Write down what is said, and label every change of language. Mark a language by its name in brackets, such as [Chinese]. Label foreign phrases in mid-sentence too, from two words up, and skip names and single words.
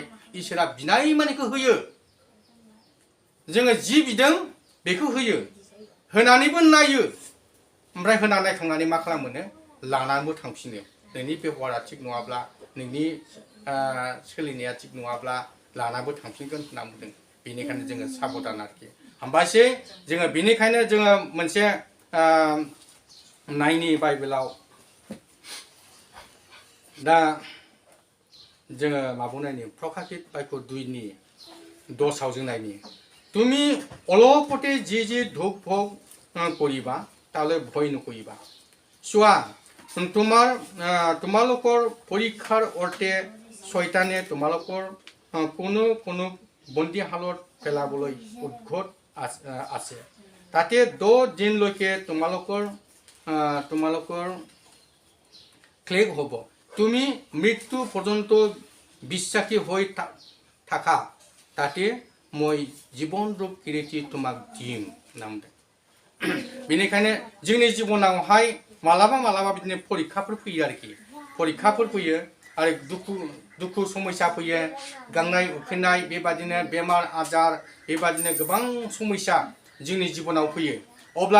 [Bodo] इसोरा बिनाय मानिखौ होयो जोङो जि बिदों बेखौ होयो होनानैबो नायो ओमफ्राय होना नायखांनानै मा खालामो लानानैबो थांफिनो नोंनि बेबहारा थिग नङाब्ला नोंनि सोलिनाया थिग नङाब्ला लानाबो थांफिनगोन होनना बुंदों बेनिखायनो जोङो साबधान आरोखि हामबायसै जोङो बेनिखायनो जोङो मोनसे नायनि बाइबेलाव दा जोङो माबायाव नायनि प्रकाशित बाक्य 2 10 जों नायनि [Assamese] তুমি অলপতে যি যি দুখ ভোগ কৰিবা তালৈ ভয় নকৰিবা চোৱা তোমালোকৰ পৰীক্ষাৰ অৰ্থে শয়তানে তোমালোকৰ কোনো বন্দীশালত পেলাবলৈ উদ্যত আছে তাতে 10 দিনলৈকে তোমালোকৰ ক্লেশ হ'ব তুমি মৃত্যু পৰ্যন্ত বিশ্বাসী হৈ থাকা তাতে মই জীবন ৰূপ কিৰীটি তোমাক দিম [Bodo] नामदों बेनिखायनो जोंनि जिबनावहाय मालाबा बिदिनो परीक्षाफोर फैयो आरोखि परीक्षाफोर फैयो आरो दुखु समस्या फैयो गांनाय उखैनाय बेबादिनो बेमार आजार बेबादिनो गोबां समस्या जोंनि जिबनाव फैयो अब्ला